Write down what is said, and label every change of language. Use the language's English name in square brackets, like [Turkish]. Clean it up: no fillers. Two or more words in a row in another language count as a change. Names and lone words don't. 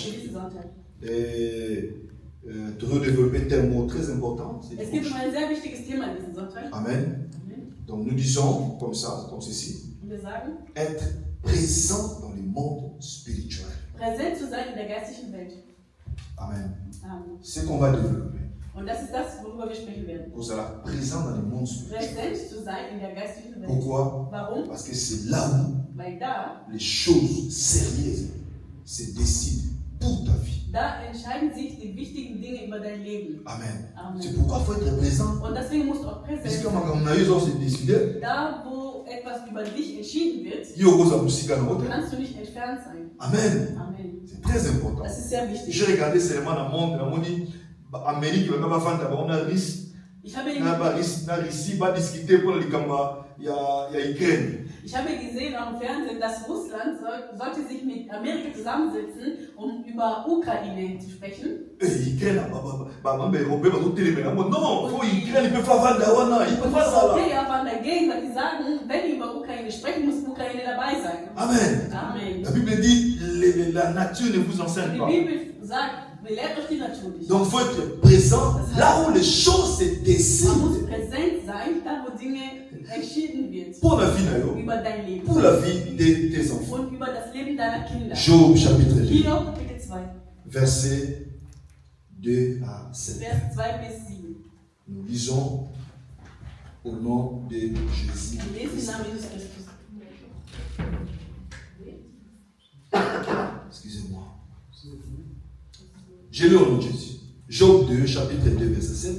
[French] Et de redévelopper un mot très important. Amen. Donc nous disons comme ça, comme ceci, être présent dans le monde spirituel. Amen. C'est ce qu'on va développer. [German] Und das ist das, worüber wir sprechen werden. [French] Vous serez présent dans le monde spirituel. [German] Präsent zu sein in der geistlichen Welt. [French] Pourquoi? [German] Warum? [French] Parce que c'est là où [German] Weil da, [French] les choses sérieuses se décident pour ta vie. [German] Da entscheiden sich die wichtigen Dinge über dein Leben. [French] Amen. [German] Amen. [French] C'est pourquoi il faut être présent. [German] Und deswegen musst du auch präsent [French] Parce que [German] sein. [French] quand on a eu se décider, [German] Da, wo etwas über dich entschieden wird, kannst du nicht entfernt sein. [French] Amen. [German] Amen. [French] C'est très important. [German] Das ist sehr wichtig. [French] J'ai regardé seulement dans le monde, dans Amérique, on a risque. [German] Ich habe gesehen am Fernsehen, dass Russland sollte sich mit Amerika zusammensetzen, um über Ukraine zu sprechen. [French] Non, [German] Europäer waren dagegen, weil die sagen, wenn die über Ukraine sprechen, muss Ukraine dabei sein. [French] Amen. [German] Amen. [French] La Bible dit, la nature ne vous enseigne [German] Die [French] pas. [German] Bibel sagt, lehrt euch die Natur nicht. [French] Donc il faut être présent là où les choses se [German] Man muss [French] décident. [German] präsent sein, da wo Dinge entschieden wird. [French] Pour la vie, [German] Über dein Leben. [French] pour la vie de tes enfants. [German] Und über das Leben deiner Kinder. [French] Job chapitre 2, [German] Hiob Kapitel 2, [French] versets 2 à 7. [German] Vers 2 bis 7. [French] Nous lisons au nom de Jésus. [German] Wir lesen im Namen Jesus Christus. [French] Excusez-moi. Je lis au nom de Jésus. Job 2, chapitre 2, verset 7.